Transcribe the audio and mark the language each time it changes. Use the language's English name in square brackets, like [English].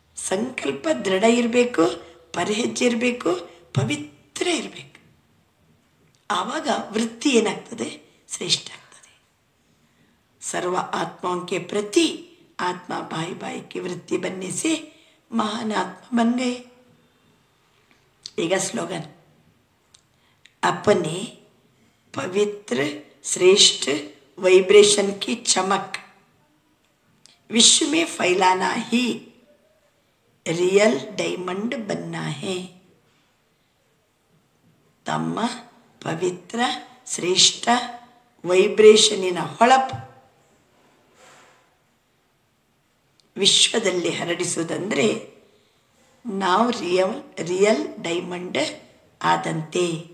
[Kannada] ಸಂಕಲ್ಪ ದೃಢ ಇರಬೇಕು, ಪರಹೆಜ್ಜೆ ಇರಬೇಕು, ಪವಿತ್ರ ಇರಬೇಕು. ಆವಾಗ ವೃತ್ತಿ ಏನಾಗ್ತದೆ? ಶ್ರೇಷ್ಠ ಆಗ್ತದೆ. [Hindi] ಸರ್ವ आत्माओं के प्रति आत्मा भाई भाई की वृत्ति बनने से महान आत्मा बन गए. [Kannada] ಈಗ [Hindi] स्लोगन, अपने पवित्र श्रेष्ठ वाइब्रेशन की चमक विश्व में फैलाना ही रियल डायमंड बनना है. [Kannada] ತಮ್ಮ ಪವಿತ್ರ ಶ್ರೇಷ್ಠ ವೈಬ್ರೇಷನಿನ ಹೊಳಪು ವಿಶ್ವದಲ್ಲಿ ಹರಡಿಸುವುದಂದರೆ ನಾವು ರಿಯಲ್ ಡೈಮಂಡ್ ಆದಂತೆ.